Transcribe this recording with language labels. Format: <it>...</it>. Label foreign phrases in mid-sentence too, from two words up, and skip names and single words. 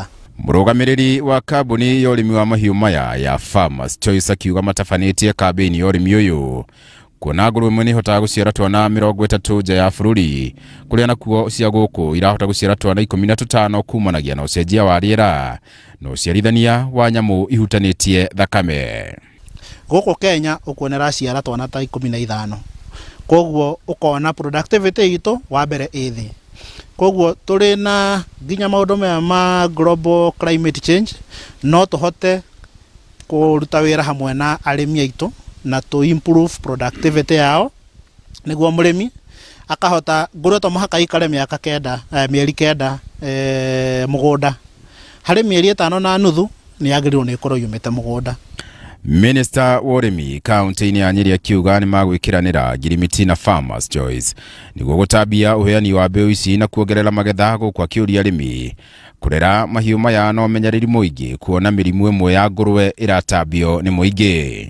<ki>Murugamiriri wa kambuni ya urimi wa mahiu maya ya Farmers Choice akiuga matafanĩtie kambeni ya urimi uyu kuona ngũrũwe imwe nĩ ihotaga gũciara twana 30 nja ya bũrũri kũrĩa nakuo cia gũkũ irahota gũciara twana 15 kumanagia na ũcenjia wa rĩera na ũciarithania wa nyamũ ihutanĩtie thakame. Gũkũ Kenya ũkuonera ciara twana ta 15, koguo ũkona productivity itu wa mbere ĩthĩ. Koguo tũrĩ na nginya maũndũ maya ma</ki> <en>global climate change</en> <ki>no tũhote kũruta wĩra hamwe na arĩmi aitũ na</ki> <en>to improve productivity</en> <ki>yao niguo mũrĩmi akahota ngũrũwe to mũhaka ikare mĩeri 9 mũgũnda harĩ mĩeri 5 na nuthu nĩ yagĩrĩirwo nĩ ĩkorwo yumĩte mũgũnda. Minister wa ũrĩmi kaunti-inĩ ya Nyeri akiuga nĩ magwĩkĩranĩra ngirimiti na Farmers Choice nĩguo gũtambia ũheani wa mbegũ ici na kuongerera magetha gũkũ akĩũria arĩmi kurera mahiũ maya no menyereri mũingĩ kuona mĩrimũ ĩmwe ya ngũrũwe ĩratambio nĩ mũingĩ.</ki>